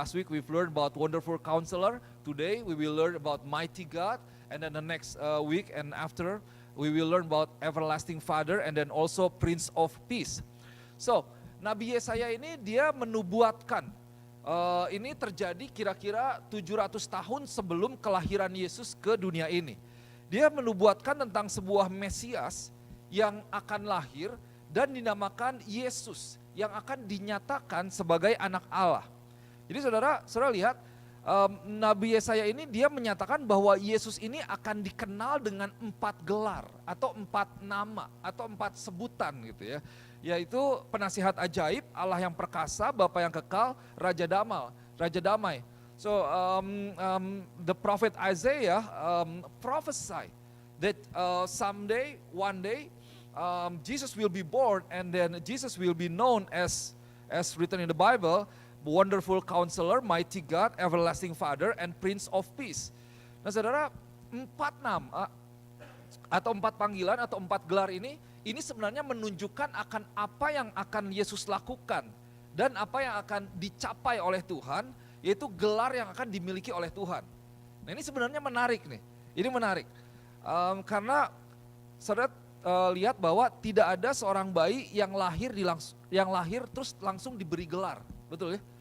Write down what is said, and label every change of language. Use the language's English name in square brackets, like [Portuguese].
[English] Last week we've learned about Wonderful Counselor, today we will learn about Mighty God, and then the next week and after we will learn about Everlasting Father, and then also Prince of Peace. [Indonesian] So Nabi Yesaya ini dia menubuatkan, ini terjadi kira-kira 700 tahun sebelum kelahiran Yesus ke dunia ini. Dia menubuatkan tentang sebuah Mesias yang akan lahir dan dinamakan Yesus, yang akan dinyatakan sebagai anak Allah. Jadi saudara lihat, Nabi Yesaya ini dia menyatakan bahwa Yesus ini akan dikenal dengan 4 gelar atau 4 nama atau 4 sebutan gitu ya. Yaitu penasihat ajaib, Allah yang perkasa, Bapa yang kekal, Raja damai. [English] So the prophet Isaiah prophesied that someday, one day, Jesus will be born, and then Jesus will be known as written in the Bible, Wonderful Counselor, Mighty God, Everlasting Father, and Prince of Peace. [Indonesian] Nah saudara, 4 nama atau 4 panggilan atau 4 gelar ini sebenarnya menunjukkan akan apa yang akan Yesus lakukan dan apa yang akan dicapai oleh Tuhan, yaitu gelar yang akan dimiliki oleh Tuhan. Nah ini sebenarnya menarik nih, ini menarik karena saudara lihat bahwa tidak ada seorang bayi yang lahir terus langsung diberi gelar, betul ya?